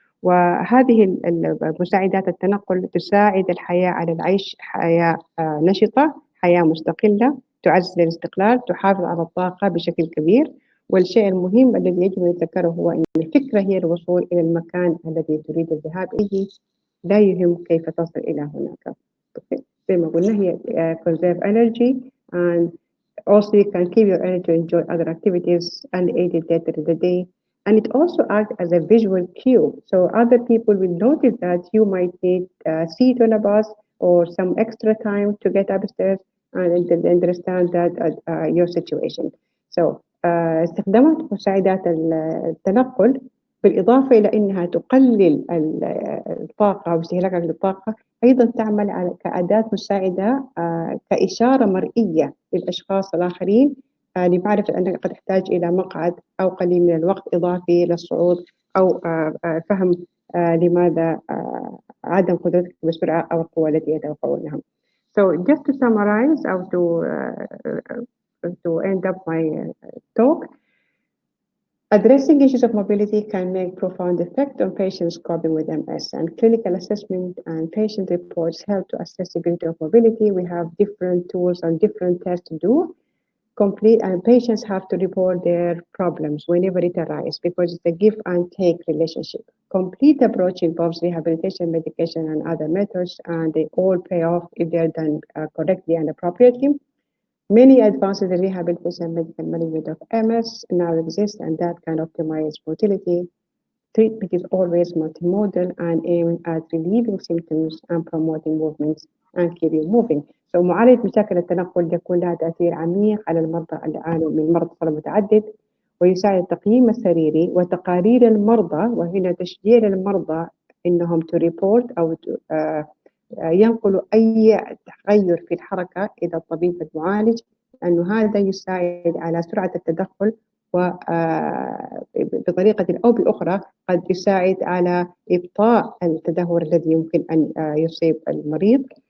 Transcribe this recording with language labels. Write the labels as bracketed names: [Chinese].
[Arabic] وهذه المساعدات التنقل تساعد الحياة على العيش حياة نشطة، حياة مستقلة، تعزز الاستقلال، تحافظ على الطاقة بشكل كبير. والشيء المهم الذي يجب أن نتذكره هو أن الفكرة هي الوصول إلى المكان الذي تريد الذهاب إليه، لا يهم كيف تصل إلى هناك. زي ما قلنا هي [English] conserve energy, and also you can keep your energy to enjoy other activities unaided later in the day. And it also acts as a visual cue. So other people will notice that you might need a seat on a bus or some extra time to get upstairs, and understand that your situation. [Arabic] So استخدامات مساعدات التنقل بالإضافة إلى أنها تقلل الطاقة واستهلاكك للطاقة، أيضا تعمل كأداة مساعدة كإشارة مرئية للأشخاص الآخرين لمعرفة أنك قد تحتاج إلى مقعد أو قليل من الوقت إضافي للصعود، أو فهم لماذا عدم قدرتك بسرعة أو القوة التي يتوقعونها. [English] So just to summarize or to end up my talk, addressing issues of mobility can make profound effect on patients coping with MS, and clinical assessment and patient reports help to assess the ability of mobility. We have different tools and different tests to do. And patients have to report their problems whenever it arises, because it's a give and take relationship. Complete approach involves rehabilitation, medication, and other methods, and they all pay off if they're done correctly and appropriately. Many advances in rehabilitation and medical management of MS now exist, and that can optimize motility. Treatment is always multimodal and aimed at relieving symptoms and promoting movements and keep you moving. [Arabic] So معالجة مشاكل التنقل يكون لها تأثير عميق على المرضى اللي يعانوا من مرض صلب متعدد، ويساعد التقييم السريري وتقارير المرضى، وهنا تشجيع المرضى إنهم تريبورت أو ينقلوا أي تغير في الحركة إلى الطبيب المعالج، لأنه هذا يساعد على سرعة التدخل، وبطريقة أو بأخرى قد يساعد على إبطاء التدهور الذي يمكن أن يصيب المريض.